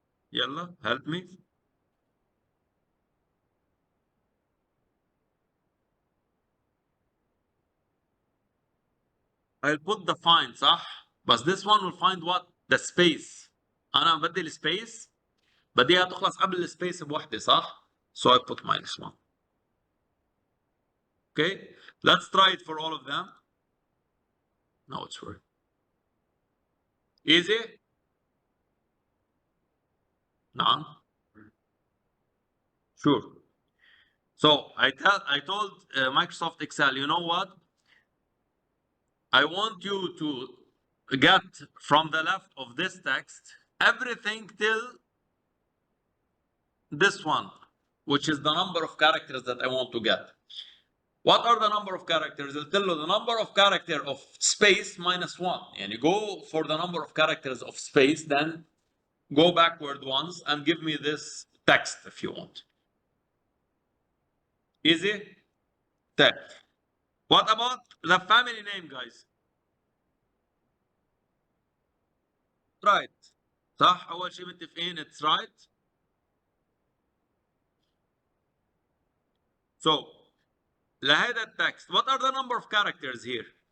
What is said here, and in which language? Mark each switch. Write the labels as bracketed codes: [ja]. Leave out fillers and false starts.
[en] Yalla, help me. I'll put the find, [ar] صح? [en] But this one will find what? The space. [ar] أنا بدي السبيس بديها تخلص قبل السبيس بوحدة صح؟ [en] So I put -1. Okay, let's try it for all of them. No, it's working. Easy? [ar] نعم. [en] Sure. So I told Microsoft Excel, you know what? I want you to get from the left of this text everything till this one, which is the number of characters that I want to get. What are the number of characters? I'll tell you the number of character of space -1. And you go for the number of characters of space, then go backward once and give me this text if you want. Easy? Text. What about the family name, guys? Right. [ar] صح؟ أول شيء متفقين [en] it's right. So [ar] لهذا التكست, [en] what are the number of characters here?